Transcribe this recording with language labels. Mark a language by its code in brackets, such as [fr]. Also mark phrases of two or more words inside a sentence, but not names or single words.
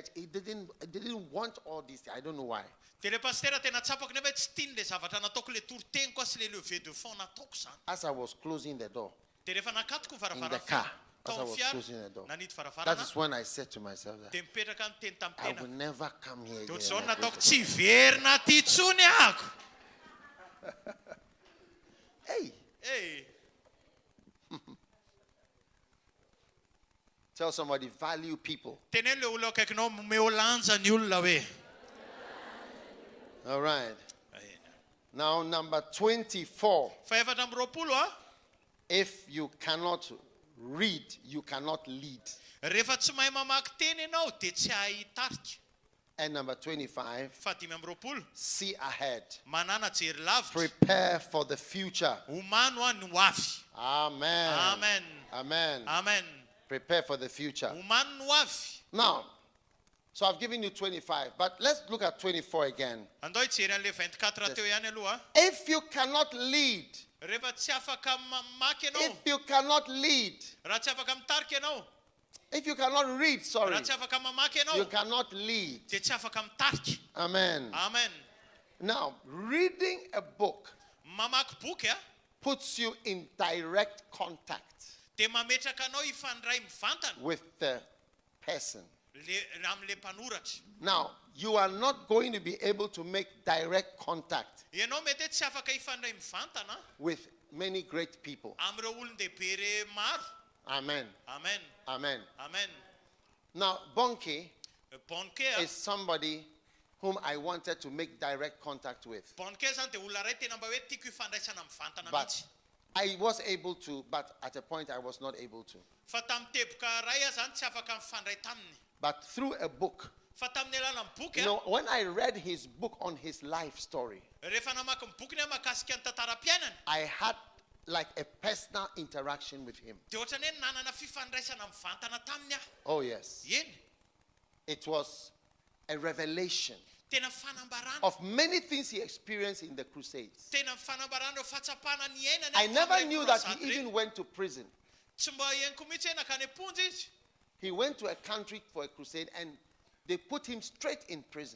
[en] He didn't want all this. I don't know why. [mg] Dia le pastera tena tsapako nefa tsy tiany le zavatra nataoko le toriteniko sy le [fr] levée de fonds [mg] nataoko zany. [en] As I was closing the door [mg] Dia rehefa nakatoko [en] in the car, as I [mg] tao [en] was [mg] fiara [en] closing the door, [mg] nanito [en] that [mg] varavarana. [en] is when I said to myself that [mg] Dia mipetraka ny teny [en] I [mg] tamin'ny [en] will [mg] tena. [en] never come here [mg] Dia [en] again. [mg] ohatr'izao [en] like [mg] nataoko [en] this. [mg] tsy verina aty tsony ahako. [en] Hey, Hey. tell somebody, value people. [mg] Teneny le olona akaikinao meolanja ny olona hoe. [en] All right. Now, number 24. [mg] Faefatra amby roapolo ah. [en] If you cannot read, you cannot lead. [mg] Rehefa tsy mahay mamaky teny ianao dia tsy hay hitarika. [en] And number 25, [mg] Fadimy amby roapolo. [en] see ahead. [mg] Manana jery lavitra. [en] Prepare for the future. [mg] Homano ah ny ho avy. [en] Amen. Amen. Amen. Amen. Prepare for the future. [mg] Homano ny ho avy. [en] Now, so I've given you 25, but let's look at 24 again. [mg] Andao hijery an'le 24 teo ihany aloha. [en] If you cannot lead, [mg] Rehefa tsy afaka mamaky ianao. [en] if you cannot lead, [mg] Raha tsy afaka mitarika ianao. [en] if you cannot read, sorry, [mg] Raha tsy afaka mamaky [en] you [mg] ianao. [en] cannot lead. [mg] Dia tsy afaka mitarika. [en] Amen. Amen. Now, reading a book [mg] Mamaky boky ah. [en] puts you in direct contact [mg] Dia mametraka anao hifandray mivantana. [en] with the person. [mg] Amin'le mpanoratra. [en] Now, you are not going to be able to make direct contact [mg] Ianao mety hoe tsy afaka hifandray mivantana [en] with many great people. [mg] amin'ireo olon-dehibe re maro. [en] Amen. Amen. Amen. Amen. Now, Bonke [mg] Bonke ah. [en] is somebody whom I wanted to make direct contact with. [mg] Bonke zany dia olona ray tena mba hoe tiako hifandraisana mivantana [en] But [mg] mihitsy. [en] I was able to, but at a point I was not able to. [mg] Fa tamin'ny teboka ray ah zany tsy afaka mifandray taminy. [en] But through a book, [mg] Fa tamin'ny alalan'ny boky [en] you [mg] ah. [en] know, when I read his book on his life story, [mg] Rehefa namaky ny boky ny mahakasika ny tantaram-piainana. [en] I had like a personal interaction with him. [mg] Dia ohatrany hoe nanana fifandraisana mivantana taminy ah. [en] Oh, yes. [mg] Eny. [en] It was a revelation [mg] Tena fanambarana. [en] of many things he experienced in the Crusades. [mg] Tena fanambarana ireo fatsapana ny ainany. [en] I never knew that he even went to prison. [mg] Tsy mba henoko mihitsy hoe nakany am-ponja izy. [en] He went to a country for a crusade and they put him straight in prison.